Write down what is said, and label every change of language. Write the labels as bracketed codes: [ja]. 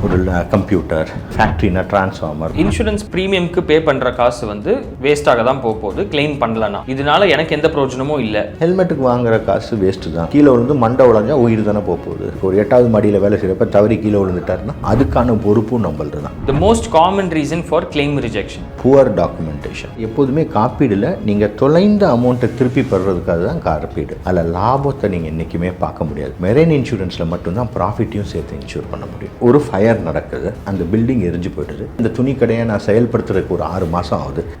[ta] ஒரு computer, ஃபேக்ட்ரினா transformer. Insurance ப்ரீமியம்க்கு பே பண்ணுற காசு வந்து வேஸ்ட்டாக தான் போகுது, கிளைம் பண்ணலன்னா. இதனால எனக்கு எந்த பிரயோஜனமும் இல்லை. ஹெல்மெட்டுக்கு வாங்குற காசு வேஸ்ட்டு தான். கீழே விழுந்து மண்டை உடஞ்சா உயிர் தானே போகுது. ஒரு 8வது மாடியில் வேலை செய்கிறப்ப தவறி கீழே விழுந்துட்டாருன்னா அதுக்கான பொறுப்பும் நம்மளது தான். [en] The most common reason for claim rejection, poor documentation. [ta] எப்போதுமே காப்பீடில் நீங்கள் தொலைந்த அமௌண்ட்டை திருப்பி பெறுறதுக்காக தான் காப்பீடு. அதில் லாபத்தை நீங்கள் என்றைக்குமே பார்க்க முடியாது. மெரைன் இன்சூரன்ஸில் மட்டும்தான் ப்ராஃபிட்டையும் சேர்த்து இன்சூர் பண்ண முடியும். ஒரு ஃபயர் நடக்குது, அந்த பில்டிங் எரிஞ்சு போயிடுது, இந்த துணி கடையை நான் செயல்படுத்துறதுக்கு ஒரு 6 மாதம் ஆகுது.